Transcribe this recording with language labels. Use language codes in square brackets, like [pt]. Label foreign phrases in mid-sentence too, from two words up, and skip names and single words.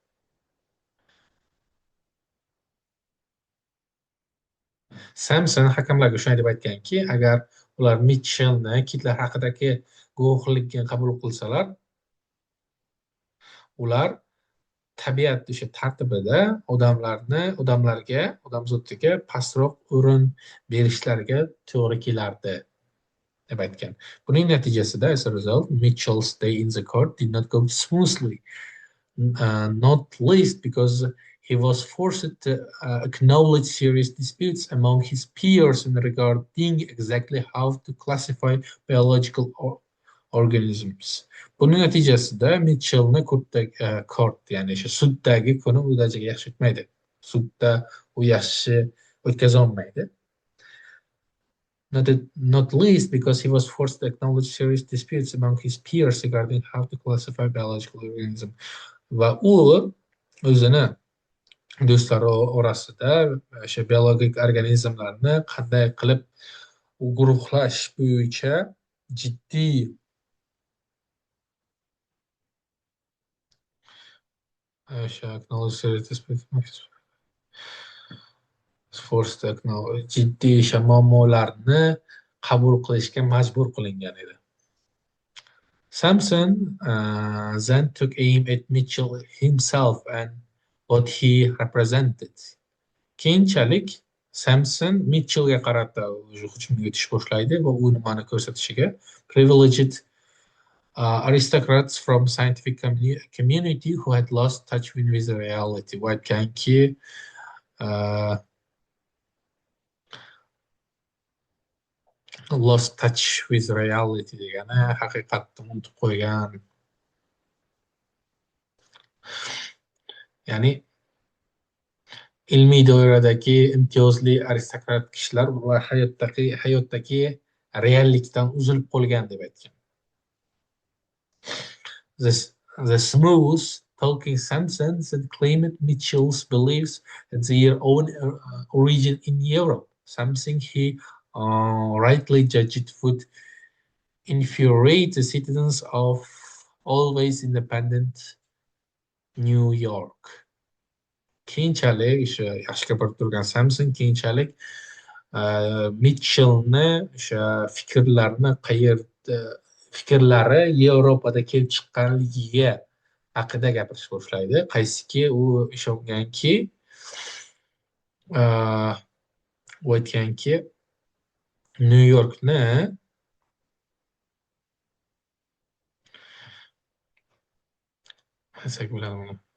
[uz] Sampson hakamlarga shunday deb aytganki, agar ular Mitchellni kitlar haqidagi guvohlikka qabul qilsalar, ular tabiat o'sha tartibida odamlarga, odamzodga pastroq o'rin berishlariga to'g'ri kelardi deb aytgan. Buning natijasida, [en] as a result, Mitchell's day in the court did not go smoothly, not least because he was forced to acknowledge serious disputes among his peers in regarding exactly how to classify biological organisms. [uz] Buning natijasida Mitchellni ya'ni o'sha suddagi kuni u darajaga yaxshi o'tmaydi. Sudda u yaxshi o'tkaza olmaydi. [en] Not least because he was forced to acknowledge serious disputes among his peers regarding how to classify biological organisms. [uz] Va u o'zini do'stlari orasida o'sha biologik organizmlarni qanday qilib guruhlash bo'yicha jiddiy jiddiy o'sha muammolarni qabul qilishga majbur qilingan edi. [en] Sampson then took aim at Mitchell himself and what he represented. [uz] Keyinchalik Sampson Mitchellga qarata hujumga o'tish boshlaydi va u nimani ko'rsatishiga [en] privileged aristocrats from scientific community who had lost touch with reality. [uz] Va aytganki, [en] lost touch with reality [uz] degani haqiqatni unutib qo'ygan. Ya'ni ilmiy doiradagi imtiyozli aristokrat kishilar ular hayotdagi reallikdan uzilib qolgan deb aytgan. [en] The, the smooth talking Simpsons that claimed Mitchell's beliefs had their own origin in Europe, something he rightly judged would infuriate the citizens of always independent New York. [uz] Keyinchalik o'sha yaxshi gapirib turgan Samson keyinchalik Mitchellni o'sha fikrlari Yevropada kelib chiqqanligiga haqida gapirishga boshlaydi. Qaysiki u ishonganki, uh, u aytganki, Nyu Yorkni desak bo'ladimi?